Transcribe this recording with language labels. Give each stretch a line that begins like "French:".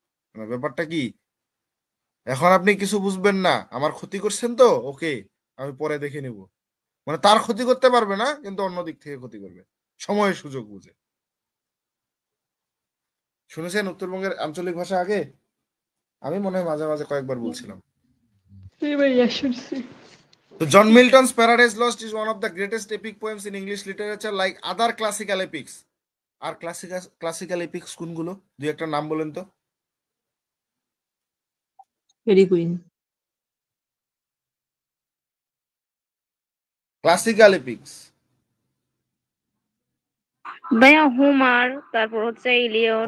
Bangla: মানে ব্যাপারটা কি, এখন আপনি কিছু বুঝবেন না, আমার ক্ষতি করছেন তো ওকে, আমি পরে দেখে নিব। মানে তার ক্ষতি করতে পারবে না কিন্তু অন্য দিক থেকে ক্ষতি করবে, সময় সুযোগ বুঝে। শুনেছেন উত্তরবঙ্গের আঞ্চলিক ভাষা আগে? আমি মনে হয় মাঝে মাঝে কয়েকবার বলছিলাম।
English: So John Milton's Paradise Lost is one of the greatest epic poems in English literature, like other classical epics.
Bangla: আর classical epics কোনগুলো, দুই একটা নাম বলেন তো। Very queen. ক্লাসিক্যাল এপিক্স ভাইয়া হোমার, তারপর হচ্ছে ইলিয়ট,